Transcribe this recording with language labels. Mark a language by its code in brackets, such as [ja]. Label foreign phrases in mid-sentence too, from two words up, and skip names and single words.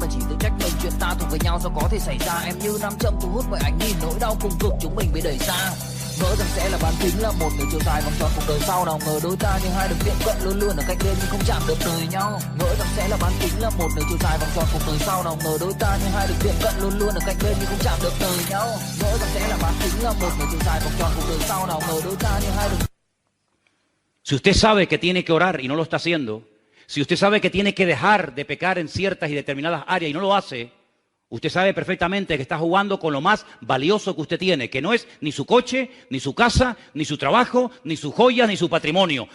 [vi] chỉ tự trách mình chuyện ta thuộc về nhau do có thể xảy ra em như nam châm thu hút mọi ánh nhìn nỗi đau cùng cực chúng mình bị đẩy xa ngỡ rằng sẽ là bán kính là một đường chiều dài vòng tròn cuộc đời sau nào ngờ đôi ta như hai đường tiệm cận luôn luôn ở cách bên nhưng không chạm được đời nhau ngỡ rằng sẽ là bán kính là một đường chiều dài vòng tròn cuộc đời sau nào ngờ đôi ta như hai đường tiệm cận luôn luôn ở cách bên nhưng không chạm được đời nhau ngỡ rằng sẽ là bán kính là một đường chiều dài vòng tròn cuộc đời sau nào ngờ đôi ta như hai đường. [es] Si usted sabe que tiene que orar y no lo está haciendo, si usted sabe que tiene que dejar de pecar en ciertas y determinadas áreas y no lo hace, usted sabe perfectamente que está jugando con lo más valioso que usted tiene, que no es ni su coche, ni su casa, ni su trabajo, ni sus joyas, ni su patrimonio.